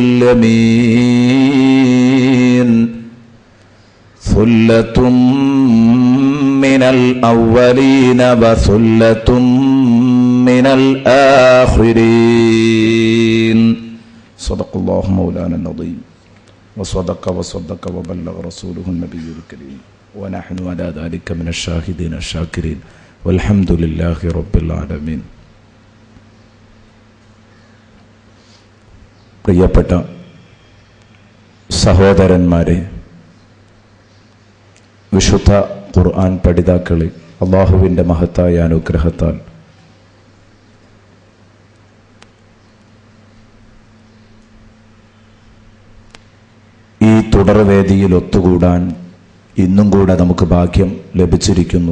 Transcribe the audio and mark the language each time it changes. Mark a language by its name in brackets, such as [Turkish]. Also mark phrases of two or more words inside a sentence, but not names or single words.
[Arabic] اليمين ثلة من الأولين وثلة من الآخرين صدق الله مولانا العظيم وصدق وبلغ رسوله النبي الكريم ونحن على ذلك من الشاهدين الشاكرين والحمد لله رب العالمين. [Malayalam] പ്രിയപ്പെട്ട സഹോദരന്മാരെ, വിശുദ്ധ ഖുർആൻ പഠിതാക്കളെ, അല്ലാഹുവിൻ്റെ മഹത്തായ അനുഗ്രഹത്താൽ ഈ തുടർവേദിയിൽ ഒത്തുകൂടാൻ ഇന്നും കൂടെ നമുക്ക് ഭാഗ്യം ലഭിച്ചിരിക്കുന്നു.